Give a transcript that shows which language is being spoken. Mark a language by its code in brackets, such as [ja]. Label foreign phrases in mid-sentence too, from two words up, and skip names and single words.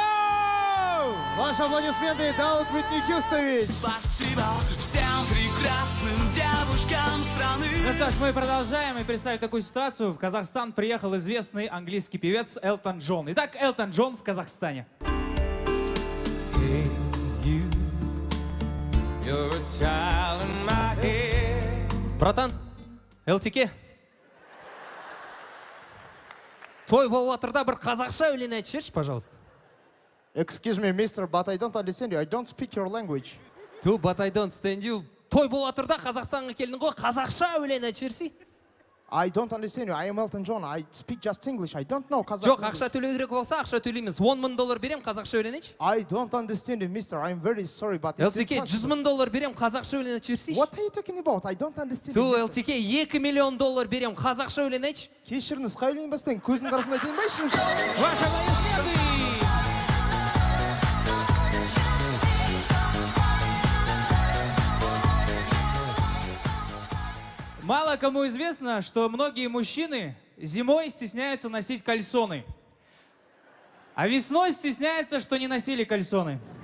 [ru] Ваши аплодисменты Дауд Уитни Хьюстович. Спасибо всем прекрасным девушкам страны. Ну что ж, мы продолжаем и представим такую ситуацию. В Казахстан приехал известный английский певец Элтон Джон. Итак, Элтон Джон в Казахстане. Братан, ЛТК. [kk] Той болыватырда бір қазақша өлең айтып жіберші, пожалуйста. [en] Excuse me, mister, but I don't understand you. I don't speak your language. Ту, but I don't stand you. [kk] Той болыватырда Қазақстанға келдің ғой, қазақша өлең айтып жіберсей. [en] I don't understand you. I am Elton John. I speak just English. I don't know Kazakh [kk] Жоқ, [en] language. [kk] ақша төлеу керек болса, ақша төлейміз. $10,000 берем, қазақша өлең айтшы. [en] I don't understand you, mister. I'm very sorry, but it's ЛТК, impossible. [kk] $100,000 берем, қазақша өлең айтып жіберсейші. [en] What are you talking about? I don't understand Ту, you, mister. [kk] ЛТК, $2 миллион берем, қазақша өлең айтшы. Кешіріңіз, қай өлең бастайын? Көздің қарасында айтайын ба, ішім? [ru] Ваши аплодисменты! Мало кому известно, что многие мужчины зимой стесняются носить кальсоны. А весной стесняются, что не носили кальсоны.